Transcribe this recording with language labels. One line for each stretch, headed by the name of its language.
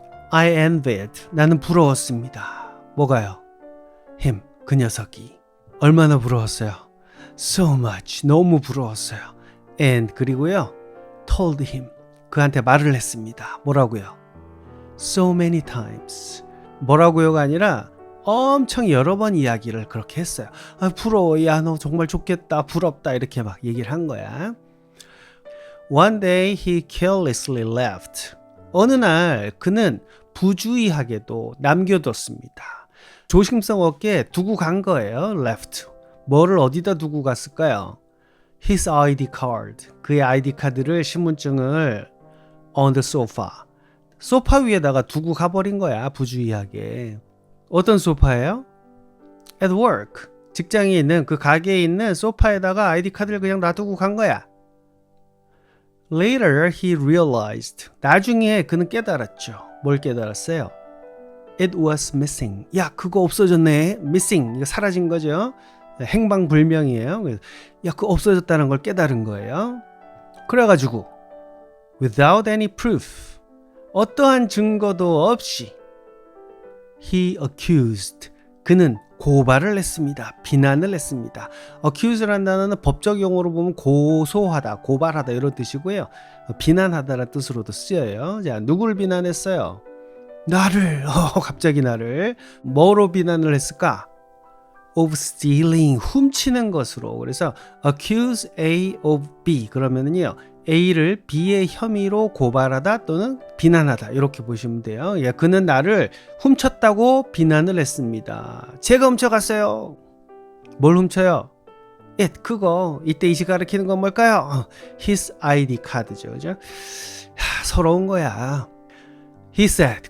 English: I envied.
Korean: 나는 부러웠습니다. 뭐가요? him. 그 녀석이. 얼마나 부러웠어요?
English: So much.
Korean: 너무 부러웠어요. And 그리고요.
English: told him.
Korean: 그한테 말을 했습니다. 뭐라고요?
English: So many times.
Korean: 뭐라고요가 아니라 엄청 여러 번 이야기를 그렇게 했어요. 아, 부러워. 야, 너 정말 좋겠다. 부럽다. 이렇게 막 얘기를 한 거야.
English: One day he carelessly left.
Korean: 어느 날 그는 부주의하게도 남겨뒀습니다. 조심성 없게 두고 간 거예요.
English: left.
Korean: 뭐를 어디다 두고 갔을까요?
English: His ID card.
Korean: 그의 ID 카드를 신분증을
English: on the sofa.
Korean: 소파 위에다가 두고 가버린 거야. 부주의하게. 어떤 소파예요?
English: At work.
Korean: 직장에 있는 그 가게에 있는 소파에다가 ID 카드를 그냥 놔두고 간 거야.
English: Later he realized.
Korean: 나중에 그는 깨달았죠. 뭘 깨달았어요?
English: It was missing.
Korean: 야, 그거 없어졌네. missing. 이거 사라진 거죠. 행방불명이에요. 야, 그거 없어졌다는 걸 깨달은 거예요. 그래가지고
English: without any proof.
Korean: 어떠한 증거도 없이
English: he accused.
Korean: 그는 고발을 했습니다. 비난을 했습니다. accuse라는 단어는 법적 용어로 보면 고소하다, 고발하다 이런 뜻이고요. 비난하다라는 뜻으로도 쓰여요. 자, 누구를 비난했어요? 나를. 갑자기 나를. 뭐로 비난을 했을까?
English: of stealing.
Korean: 훔치는 것으로. 그래서 accuse A of B. 그러면은요. A를 B의 혐의로 고발하다 또는 비난하다 이렇게 보시면 돼요. 예, 그는 나를 훔쳤다고 비난을 했습니다. 제가 훔쳐갔어요. 뭘 훔쳐요? 그거 이때 이시 가리키는 건 뭘까요? His ID 카드죠. 그죠? 서러운 거야.
English: He said.